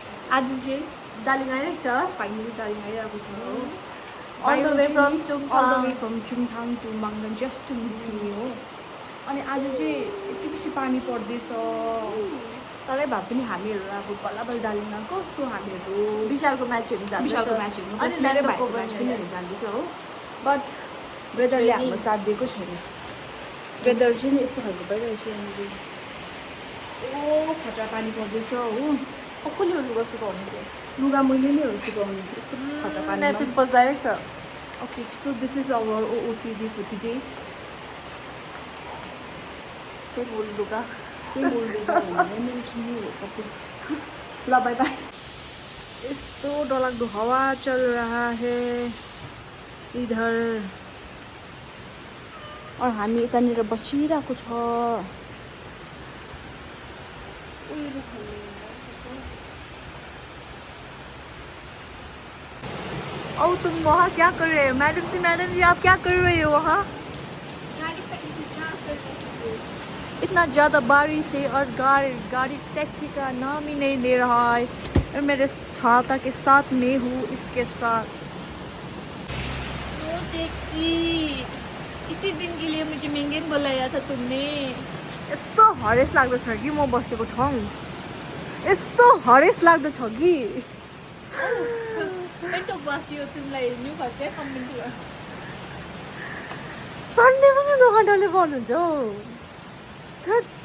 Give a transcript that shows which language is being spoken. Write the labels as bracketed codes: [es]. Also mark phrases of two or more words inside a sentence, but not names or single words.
[ne] आज चाहिँ दार्जिलिङ आइरहेको छ फाइनली दार्जिलिङ आइरहेको छ हो [en] all the way from Chungthang to Mangan just to meet me [ne] हो अनि आज चाहिँ यति बेसी पानी पर्दैछ तरै भए पनि हामीहरू अब बल्ल बल्ल दार्जिलिङ आएको सो हामीहरू विशालको म्याच हेर्नु जान्छ विशालको म्याच हेर्नु अनि मेरो ल्यान्डको भाइको म्याच पनि पनि हेर्नु जाँदैछ हो बट वेदरले हाम्रो साथ दिएको छैन वेदर चाहिँ यस्तो खालको भइरहेछ यहाँनिर ओ खतरा पानी पर्दैछ हो कसले लुगा सुकाउनु थियो लुगा मैले नै हो सुकाउनु यस्तो खतरा पानी पिम्पल्स आइरहेको छ [en] Okay, so this is our OOTD for today. same old [ne] लुगा [en] Same old day. [ne] ला [en] bye bye [ne] यस्तो डरलाग्दो हावा [hi] चल रहा है इधर और [ne] हामी यतानिर बसिरहेको छ [hi] ओ तुम वहाँ क्या कर रहे हो मैडम जी आप क्या कर रहे हो वहाँ इतना ज़्यादा बारिश है और गाड़ी टैक्सी का नाम ही नहीं ले रहा है और मेरे छाता के साथ मैं हूँ इसके साथ वो टैक्सी इसी दिन के लिए मुझे मेंगेन बुलाया था तुमने [ne] यस्तो हरेस लाग्दछ कि म बसेको ठाउँ यस्तो हरेस लाग्दछ कि पेन्टोक बस्यो तिमीलाई हेर्नु खोज्छ कमेन्ट गर सन्डे पनि दोकानदारले भन्नुहुन्छ हौ थैट